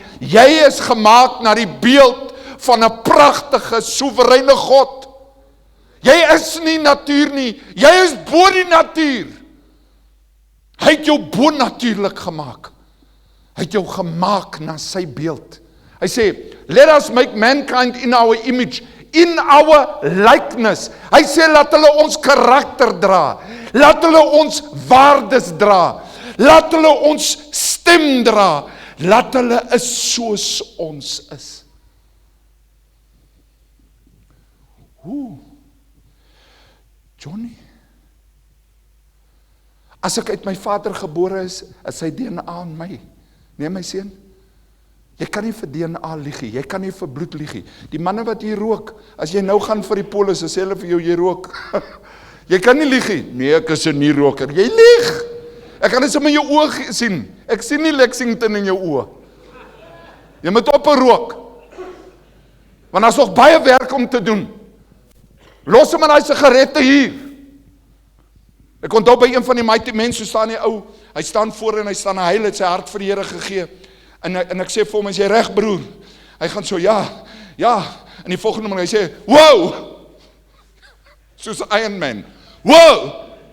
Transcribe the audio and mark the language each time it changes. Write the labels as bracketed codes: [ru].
[af] Jy is gemaak na die beeld van 'n pragtige, soewereine God. Jy is nie natuur nie. Jy is bo die natuur. Hy het jou bonatuurlik gemaak. Hy het jou gemaak na sy beeld. [en] Hy sê, let us make mankind in our image, in our likeness. [af] Hy sê, laat hulle ons karakter dra. Laat hulle ons waardes dra. Laat hulle ons stem dra. Laat hulle is soos ons is. Johnny, as ek uit my vader gebore is sy DNA in my. Nee, my seun, jy kan nie vir DNA lieg nie, jy kan nie vir bloed lieg nie. Die manne wat hier rook, as jy nou gaan vir die polis, sê hulle vir jou, jy rook. Jy kan nie lieg nie. Nee, ek is 'n nie-roker. Jy lieg. Ek kan dit sommer in jou oë sien. Ek sien nie Lexington in jou oë. Jy moet ophou rook. Want daar's nog baie werk om te doen. Los hom aan daai sigarette hier. Ek onthou by een van die mighty mense, so staan die ou, hy staan voor en hy staan en hy het sy hart vir die Here gegee. En ek sê vir hom, is jy reg broer? Hy gaan so, ja. En die volgende man, hy sê, wow! Soos Iron Man. Wow!